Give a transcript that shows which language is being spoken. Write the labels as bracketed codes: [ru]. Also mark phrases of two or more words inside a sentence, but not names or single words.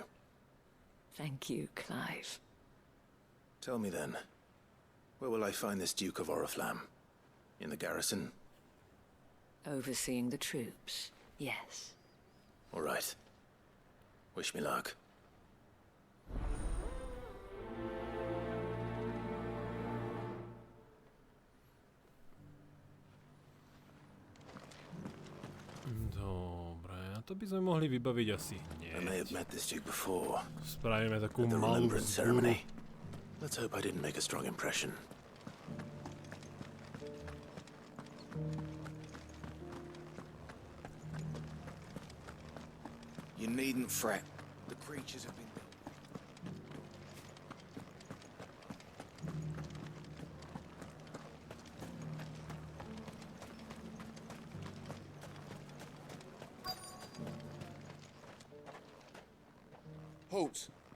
[en] Thank you, Clive. Tell me then, where will I find this Duke of Oriflamme? In the garrison? Overseeing the troops, yes. All right. Wish me luck. [sk] Dobre, a to by sme mohli vybaviť asi hneď. [en] I may have met this Duke before. [sk] Spravíme takú [en] At the [sk] malú [en] remembrance [sk] vzburu. [en] ceremony. Let's hope I didn't make a strong impression. You needn't fret. The creatures have been... Halt!